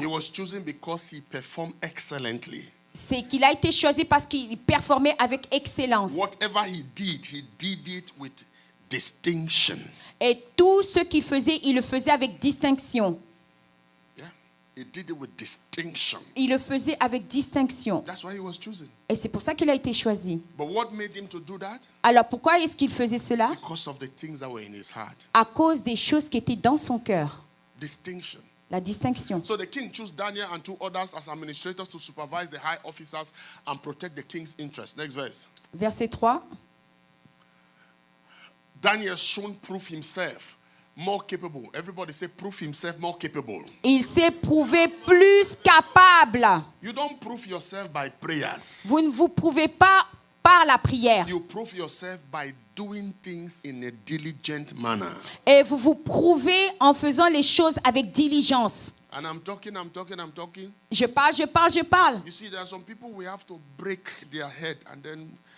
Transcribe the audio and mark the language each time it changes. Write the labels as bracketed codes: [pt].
[en] He was chosen because he performed excellently. [fr] C'est qu'il a été choisi parce qu'il performait avec excellence. [en] Whatever he did it with distinction. [fr] Et tout ce qu'il faisait, il le faisait avec distinction. [en] Yeah, he did it with distinction. [fr] Il le faisait avec distinction. [en] That's why he was chosen. [fr] Et c'est pour ça qu'il a été choisi. [en] But what made him to do that? [fr] Alors pourquoi est-ce qu'il faisait cela? [en] Because of the things that were in his heart. [fr] À cause des choses qui étaient dans son cœur. [en] Distinction. [fr] La distinction. [en] So the king chose Daniel and 2 others as administrators to supervise the high officers and protect the king's interest. Next verse. [fr] Verset 3. [en] Daniel soon proved himself more capable. Everybody say prove himself more capable. [fr] Il s'est prouvé plus capable. [en] You don't prove yourself by prayers. [fr] Vous ne vous prouvez pas par la prière. [en] You prove yourself by doing things in a diligent manner. [fr] Et vous vous prouvez en faisant les choses avec diligence. [en] And I'm talking. [fr] Je parle. [en] You see, there are some people we have to break their head and then.